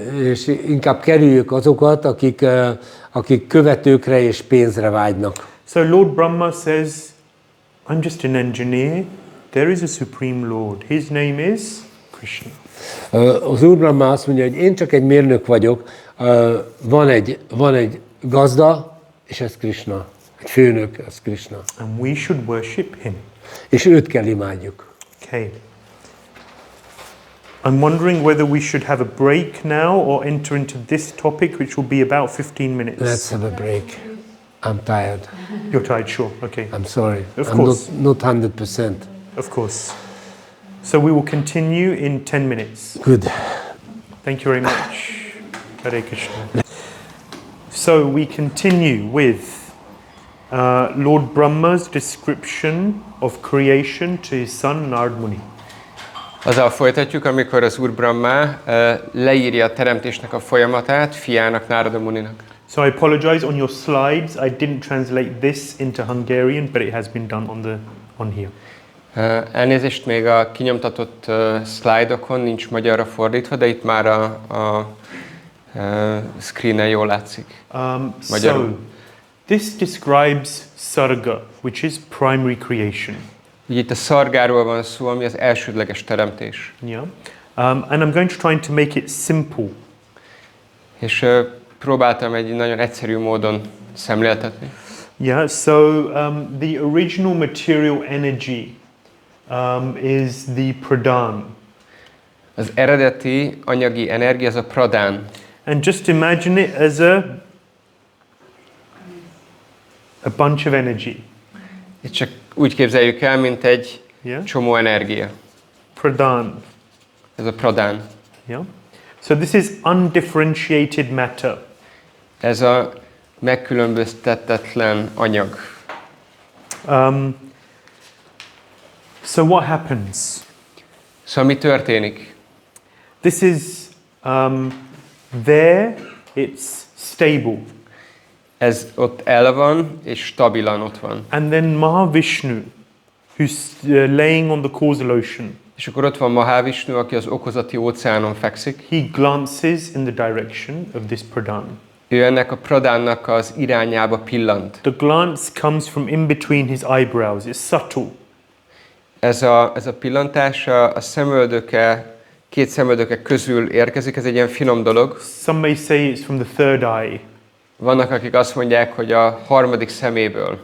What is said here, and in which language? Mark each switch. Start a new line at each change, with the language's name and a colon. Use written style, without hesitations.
Hungarian: És inkább kerüljük azokat, akik követőkre és pénzre vágynak.
English: So Lord Brahma says, I'm just an engineer. There is a supreme Lord. His name is Krishna.
Hungarian: Az Úr Brahma azt mondja, hogy én csak egy mérnök vagyok, van egy gazda, és ez Krishna. Egy főnök, ez Krishna.
English: And we should worship him.
Hungarian: És őt kell imádjuk.
English: Okay. I'm wondering whether we should have a break now or enter into this topic, which will be about 15 minutes. Let's have a break. I'm tired. You're tired, sure. Okay. I'm sorry. Of I'm course. not 100%. Of course. So we will continue in 10 minutes. Good. Thank you very much. Hare Krishna. So we continue with Lord Brahma's description of creation to his son Narad Muni.
Hungarian: Azzal folytatjuk, amikor az Úr Brahma leírja a teremtésnek a folyamatát fiának, Nárada Muninak.
English: So I apologize on your slides. I didn't translate this into Hungarian, but it has been done on here.
Hungarian: Elnézést, még a kinyomtatott szlájdokon nincs magyarra fordítva, de itt már a screenen jól látszik.
English: So this describes sarga, which is primary creation.
Hungarian: Itt a szargáról van szó, ami az elsődleges teremtés.
English: Yeah. And I'm going to try to make it simple.
Hungarian: És próbáltam egy nagyon egyszerű módon szemléltetni.
English: Yeah, so the original material energy is the pradhan.
Hungarian: Az eredeti anyagi energia az a pradhan.
English: And just imagine it as a bunch of energy.
Hungarian: Itt csak úgy képzeljük el, mint egy csomó energia.
English: Pradhan.
Hungarian: Ez a pradhan.
English: Yeah. So this is undifferentiated matter.
Hungarian: Ez a megkülönböztetetlen anyag.
English: So what happens?
Hungarian: Szóval mi történik?
English: This is there, it's stable.
Hungarian: Ez ott el van, és stabilan ott van.
English: And then Mahavishnu, who's laying on the causal ocean.
Hungarian: És akkor ott van Mahavishnu, aki az okozati óceánon fekszik.
English: He glances in the direction of this pradhan.
Hungarian: Ő ennek a pradhannak az irányába pillant.
English: The glance comes from in between his eyebrows. It's subtle.
Hungarian: Ez a pillantás a szemöldöke, két szemöldöke közül érkezik, ez egy ilyen finom dolog.
English: Some may say it's from the third eye.
Hungarian: Vannak, akik azt mondják, hogy a harmadik szeméből.